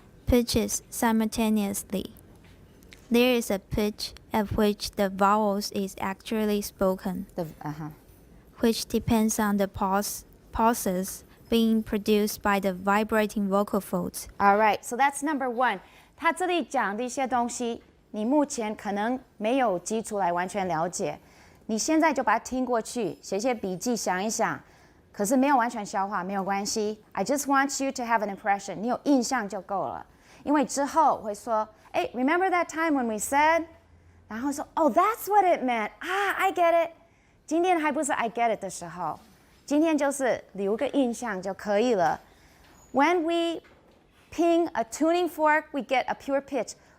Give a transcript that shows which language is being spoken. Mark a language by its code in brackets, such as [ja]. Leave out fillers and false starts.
[en] pitches simultaneously. There is a pitch at which the vowels is actually spoken, which depends on the pauses being produced by the vibrating vocal folds. All right, so that's number one. [zh] 他这里讲的一些东西，你目前可能没有基础来完全了解，你现在就把它听过去，写些笔记，想一想。可是没有完全消化，没有关系。 [en] I just want you to have an impression. [zh] 你有印象就够了，因为之后会说，哎 ， [en] Remember that time when we said？ [zh] 然后说，哦 [en] ，That's what it meant. I get it. [zh] 今天还不是 [en] I get it [zh] 的时候，今天就是留个印象就可以了。 [en] When we ping a tuning fork, we get a pure pitch.